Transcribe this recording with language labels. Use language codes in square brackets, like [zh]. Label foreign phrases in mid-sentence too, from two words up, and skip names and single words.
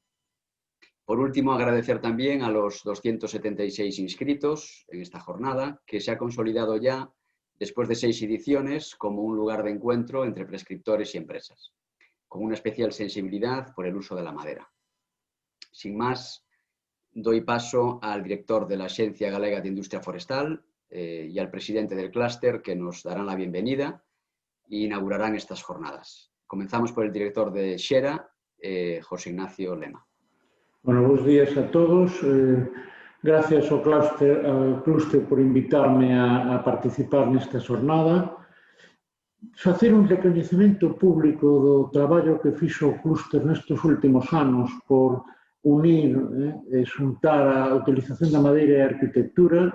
[es] Por último, agradecer también a los 276 inscritos en esta jornada, que se ha consolidado ya, después de 6 ediciones, como un lugar de encuentro entre prescriptores y empresas, con una especial sensibilidad por el uso de la madera. Sin más, doy paso al director de la Axencia Galega de Industria Forestal y al presidente del clúster, que nos darán la bienvenida e inaugurarán estas jornadas. Comenzamos por el director de Xera, José Ignacio Lema. Bueno, buenos días a todos. Gracias [gl] ao clúster por invitarme a participar nesta xornada. Facer un recoñecemento público do traballo que fixo o clúster nestes últimos anos por unir e xuntar a utilización da madeira e a arquitectura.